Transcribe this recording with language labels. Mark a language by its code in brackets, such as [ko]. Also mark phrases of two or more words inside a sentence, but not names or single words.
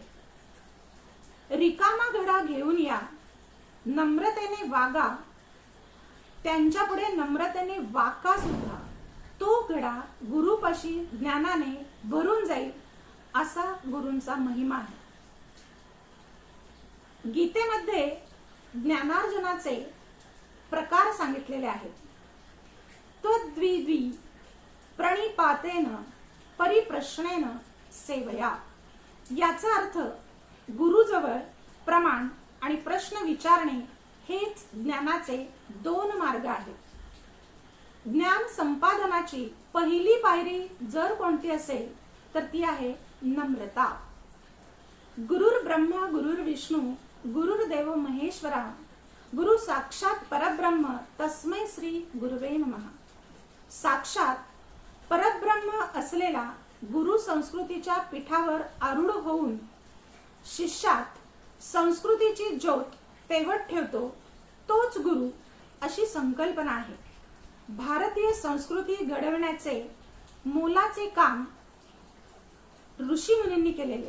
[mr] रिकामा घडा घेऊन या, नम्रतेने वागा, त्यांच्या पुढे नम्रतेने वाका सुद्धा, तो घडा गुरुपाशी ज्ञानाने भरून जाईल असा गुरूंचा महिमा आहे. गीतेमध्ये ज्ञानार्जनाचे प्रकार सांगितलेले आहेत. [sa] त्वद्विद्वी प्रणिपातेन परिप्रश्नेन सेवया. [mr] याचा अर्थ गुरुजवळ प्रमाण आणि प्रश्न विचारणे हेच ज्ञानाचे 2 मार्ग आहेत. ज्ञान संपादनाची पहिली पायरी जर कोणती असेल तर ती आहे नम्रता. [sa] गुरुर ब्रह्मा गुरुर विष्णू गुरुर्देव महेश्वरा गुरु साक्षात परब्रह्म तस्मै श्री गुरुवे नमः. साक्षात परब्रह्म [mr] असलेला गुरु संस्कृतीच्या पीठावर आरूढ होऊन शिष्यात संस्कृतीची ज्योत तेवत ठेवतो तोच गुरु अशी संकल्पना आहे. भारतीय संस्कृती घडवण्याचे मोलाचे काम ऋषी मुनींनी केलेले.